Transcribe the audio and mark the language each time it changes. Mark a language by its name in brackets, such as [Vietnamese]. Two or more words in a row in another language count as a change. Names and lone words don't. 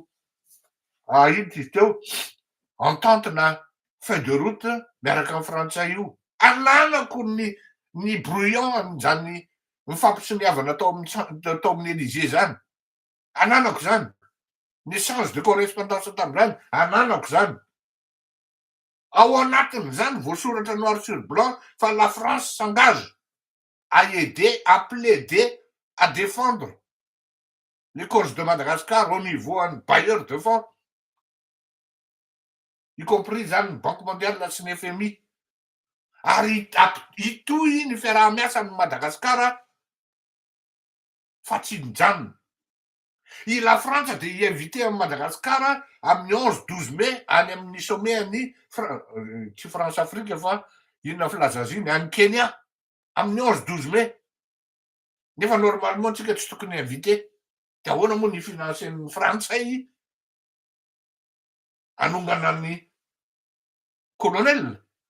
[Malagasy] Ino izy teo entente na [French] feuille de route [Malagasy] miaraka amin'ny frantsay io. Ananako ny brouillon amin'izany mifampitsiniavana tao amin'ny Élysée zany. Ananako zany. Ny [French] échange de correspondance [Malagasy] tamin'izany ananako zany. Ao anatin'izany voasoratra [French] noir sur blanc fa la France s'engage à aider, à plaider, à défendre les causes de Madagascar au niveau un bailleur de fonds, y compris zany Banque mondiale [Malagasy] sy ny [French] FMI. [Malagasy] Ary itoy ny fiaraha-miasa ny Madagasikara fa tsy mijanona. [French] La France de invité à Madagascar [Malagasy] amin'ny 11-12 mai any amin'ny sommet any tsy France Afrique fa inona filaza iny any Kenya amin'ny 11-12 mai. Nefa normalement tsika tsy tokony invité. De ahoana moa ny financen'ny frantsay anongana ny colonel.